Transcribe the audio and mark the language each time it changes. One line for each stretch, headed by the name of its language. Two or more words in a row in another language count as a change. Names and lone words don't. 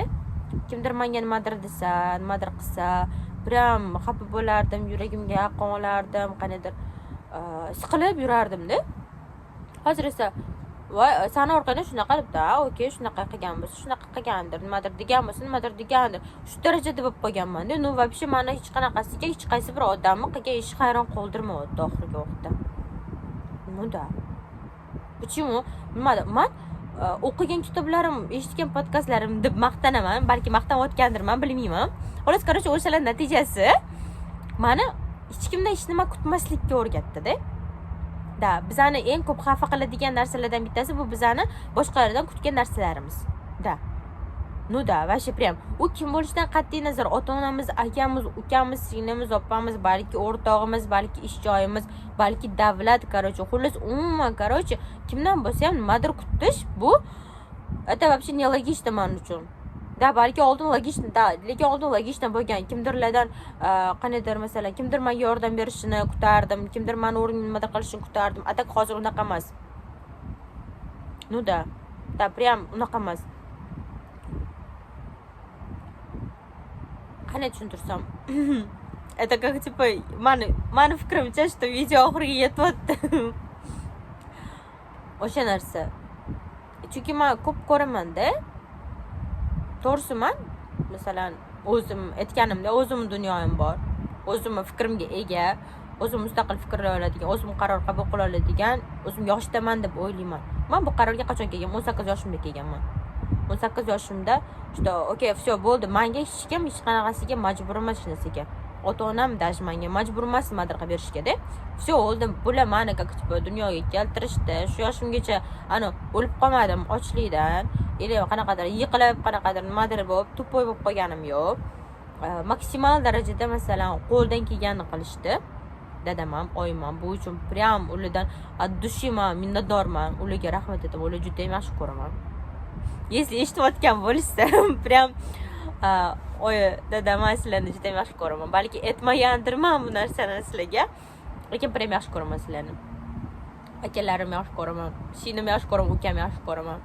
Uzbek: Kimdir menga nimadir desa, nimadir qilsa, prям xafa bo'lardim, yuragimga yaqin olardim, qanaqadir siqilib yurardim-da. Hozir esa voy, sana orqada shunaqa debdi, okey, shunaqa qilgan bo'lsa, shunaqa qilgandir, nimadir degan bo'lsa, nimadir degandir. Shu darajada bo'lib qolganman-da. No, вообще meni hech qanaqasiga hech qaysi bir odamni qilgan ish hayron qoldirmayapti oxirgi vaqtda.
Russian: Ну да. Почему?
Uzbek: Bilmadim. Men o'qigan kitoblarim, eshitgan podkastlarim deb maqtanaman, balki maqtanayotgandirman, bilmayman. Xolos, короче, o'shalar natijasi meni hech kimdan hech nima kutmaslikka o'rgatdi-da. Da, bizani eng ko'p xafa qiladigan narsalardan bittasi bu bizani boshqalardan kutgan narsalarimiz. Da.
Russian: Ну да, вообще прям.
Uzbek: U kim bo'lishidan qat'iy nazar, ota-onamiz, akamiz, ukamiz, singlimiz, opamiz, balki o'rtog'imiz, balki ish joyimiz, balki davlat, короче, xullas umuman, короче, kimdan bo'lsa ham nimadir kutish bu
Russian: это вообще не логично
Uzbek: men uchun. Da, balki oldin logично, da, lekin oldin logично bo'lgan. Kimdirlardan qanaqadir masalan, kimdir menga yordam berishini kutardim, kimdir meni o'rnimda nima qilishini kutardim. Atak hozir unaqa emas.
Russian: Ну да.
Uzbek: Da, прям unaqa emas. Qanday tushuntirsam?
Russian: Это как типа
Uzbek: mani fikrimcha, что video oxiriga yetyapti. O'sha narsa. Chunki men ko'p ko'raman-da. To'g'risi men masalan o'zim aytganimda o'zim dunyoyim bor. o'zimni fikrimga ega, o'zim mustaqil fikrlay oladigan, o'zim qaror qabul qila oladigan, o'zim yoshdaman deb o'ylayman. Men bu qarorga qachon kelganman? 18 yoshimda kelganman. 18 yoshimda что okey, все bo'ldi. Menga hech kim hech qanaqasiga majbur emas hech narsaga. Ota-onam даже menga majbur emas nimadir qilib berishga-da. Все bo'ldi. Bular meni dunyoga keltirishdi. Shu yoshimgacha o'lib qolmadim ochlikdan. Или qanaqadir yiqilib, qanaqadir nimadir bo'lib, tupoy bo'lib qolganim yo'q. Maksimal darajada masalan qo'ldan kelganini qilishdi. Dadam ham, oyim ham bu uchun prям ulardan
Russian: от души
Uzbek: minnatdorman. Ularga rahmat aytaman. Ular juda ham yaxshi ko'raman. Если eshitayotgan bo'lsa, prям oy dadam sizlarni juda ham yaxshi ko'raman. Balki aytmagandirman bu narsani sizlarga. Lekin prям yaxshi ko'raman sizlarni. Akalarim yaxshi ko'raman. Singlim yaxshi ko'raman, ukam yaxshi ko'raman.